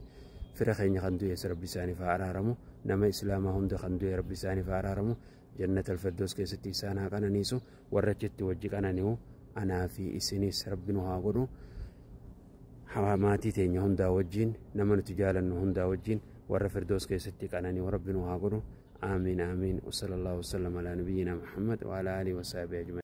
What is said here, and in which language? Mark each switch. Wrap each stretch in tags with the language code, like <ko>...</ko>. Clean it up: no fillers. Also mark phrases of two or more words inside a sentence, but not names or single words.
<om>Fira keenya kan du'e rabbi isaaniif haa araaramu. Nama islaamaa hunda kan du'e rabbi isaaniif haa araaramu. Jannata al-Firdaus keessatti isaan haa qananiisu. Warra achitti wajji qanani'u anaa fi isinis rabbi nu haa godhu. Maatii teenya hundaa wajjin nama nuti jaalannu hundaa wajjin warra Firdaus keessatti qanani'u rabbi nu haa godhu. Amiin amiin.</om> <ar>وصلى الله وسلم على نبينا محمد وعلى آله وصحبه أجمعين.</ar>